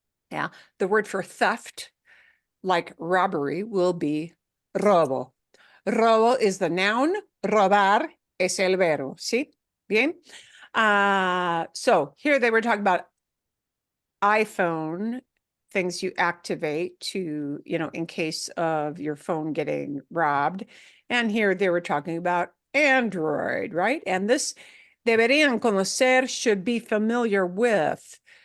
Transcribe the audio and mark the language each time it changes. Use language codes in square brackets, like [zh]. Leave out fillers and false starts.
[en] Yeah, the word for theft, like robbery, will be robo. Robo is the noun, [es] robar es el verbo, ¿sí? Bien. [en] So here they were talking about iPhone, things you activate to, you know, in case of your phone getting robbed. And here they were talking about Android, right? And this [es] deberían conocer, [en] should be familiar with.